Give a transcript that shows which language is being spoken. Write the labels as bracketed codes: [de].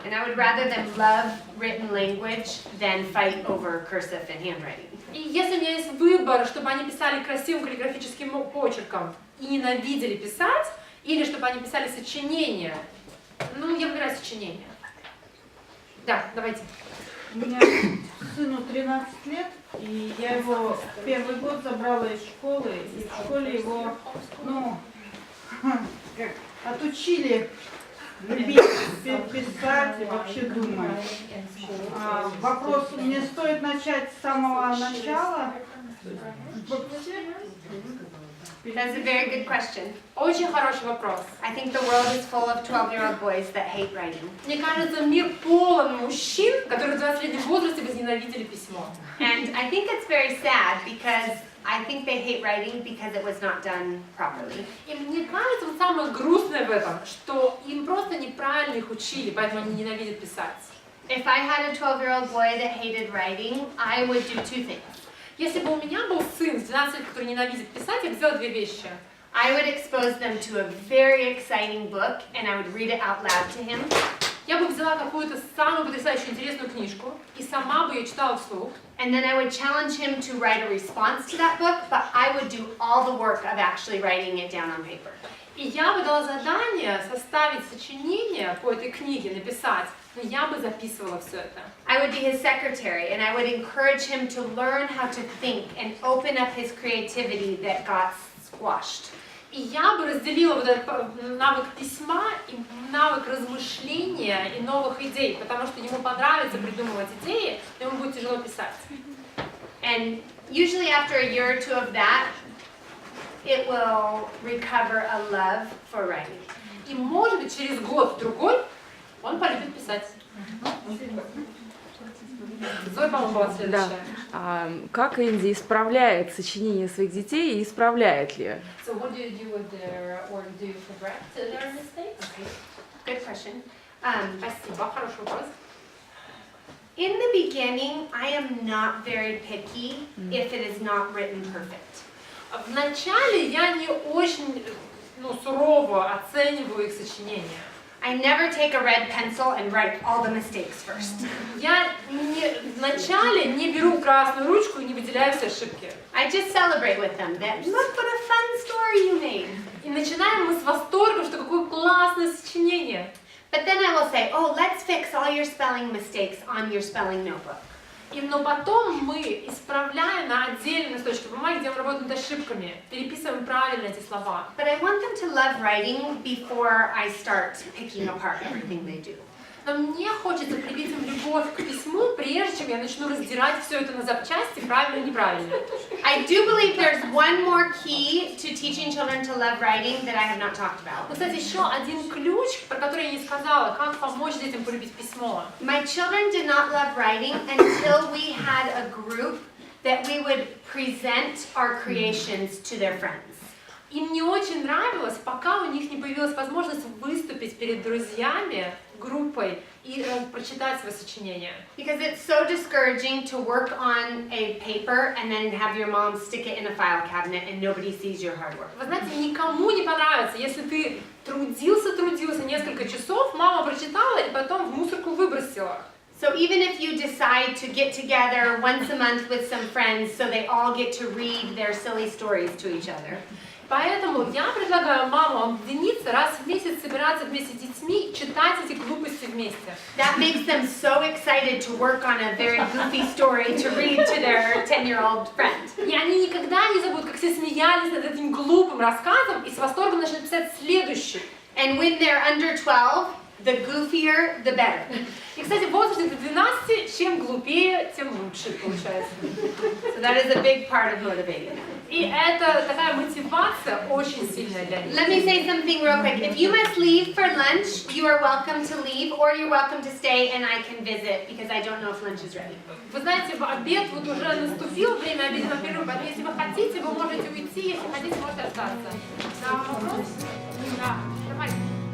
[en] And I would rather them love written language than fight over cursive and handwriting. [ru] И если у меня есть выбор, чтобы они писали красивым каллиграфическим почерком и ненавидели писать, или чтобы они писали сочинения, ну, я выбираю сочинения. Да, давайте. У меня сыну 13 лет, и я его первый год забрала из школы, и в школе его, ну, как, отучили любить писать и вообще думать. Вопрос, мне стоит начать с самого начала? [en] That's a very good question. [ru] Очень хороший вопрос. [en] I think the world is full of 12-year-old boys that hate writing. [ru] Мне кажется, мир полон мужчин, которые в 20-летнем возрасте возненавидели письмо. [en] And I think it's very sad because I think they hate writing because it was not done properly. [ru] И мне кажется, вот самое грустное в этом, что им просто неправильно их учили, поэтому они ненавидят писать. [en] If I had a 12-year-old boy that hated writing, I would do 2 things. [ru] Если бы у меня был сын с 12 лет, который ненавидит писать, я бы сделала 2 вещи. [en] I would expose them to a very exciting book and I would read it out loud to him. [ru] Я бы взяла какую-то самую потрясающую интересную книжку и сама бы ее читала вслух. [en] And then I would challenge him to write a response to that book, but I would do all the work of actually writing it down on paper. [ru] И я бы дала задание составить сочинение по этой книге, написать, но я бы записывала все это. [en] I would be his secretary and I would encourage him to learn how to think and open up his creativity that got squashed. [ru] И я бы разделила вот этот навык письма и навык размышления и новых идей, потому что ему понравится придумывать идеи, но ему будет тяжело писать. [en] And usually after a year or 2 of that, it will recover a love for writing. [ru] И может быть через год-другой он полюбит писать. Зоя, по-моему, была следующая. Как Энди исправляет сочинения своих детей и исправляет ли? [en] So what do you do with their, or do you correct their mistakes? Good question. [ru] Спасибо, хороший вопрос. [en] In the beginning, I am not very picky if it is not written perfect. [ru] Вначале я не очень сурово оцениваю их сочинения. [en] I never take a red pencil and write all the mistakes first. [ru] Я вначале не беру красную ручку и не выделяю все ошибки. [en] I just celebrate with them that, look what a fun story you made. [ru] И начинаем мы с восторга, что какое классное сочинение. [en] But then I will say, oh, let's fix all your spelling mistakes on your spelling notebook. [ru] Но потом мы исправляем на отдельной листочке бумаги, где мы работаем над ошибками, переписываем правильно эти слова. [en] But I want them to love writing before I start picking apart everything they do. [ru] Но мне хочется привить им любовь к письму, прежде чем я начну раздирать все это на запчасти, правильно и неправильно. [en] I do believe there's one more key to teaching children to love writing that I have not talked about. [ru] Но, кстати, еще один ключ, про который я не сказала, как помочь детям полюбить письмо. [en] My children did not love writing until we had a group that we would present our creations to their friends. [ru] Им не очень нравилось, пока у них не появилась возможность выступить перед друзьями, группой и прочитать свои сочинения. [en] Because it's so discouraging to work on a paper and then have your mom stick it in a file cabinet and nobody sees your hard work. [ru] Вы знаете, никому не понравится, если ты трудился несколько часов, мама прочитала и потом в мусорку выбросила. [en] So even if you decide to get together once a month with some friends so they all get to read their silly stories to each other. [ru] Поэтому я предлагаю мамам объединиться, раз в месяц собираться вместе с детьми и читать эти глупости вместе. [en] That makes them so excited to work on a very goofy story to read to their 10-year-old friend. [ru] И они никогда не забудут, как все смеялись над этим глупым рассказом и с восторгом начнут писать следующий. [en] And when they're under 12, the goofier, the better. [ru] И, кстати, в возрасте до 12, чем глупее, тем лучше получается. [en] So that is a big part of motivating. [ru] И это такая мотивация очень сильная для них. [en] Let me say something real quick. If you must leave for lunch, you are welcome to leave, or you're welcome to stay and I can visit because I don't know if lunch is ready. [ru] Вы знаете, обед вот уже наступил, время обеденного перерыва, поэтому если вы хотите, вы можете уйти, если хотите, можете остаться. Да, вопрос? Да, давайте.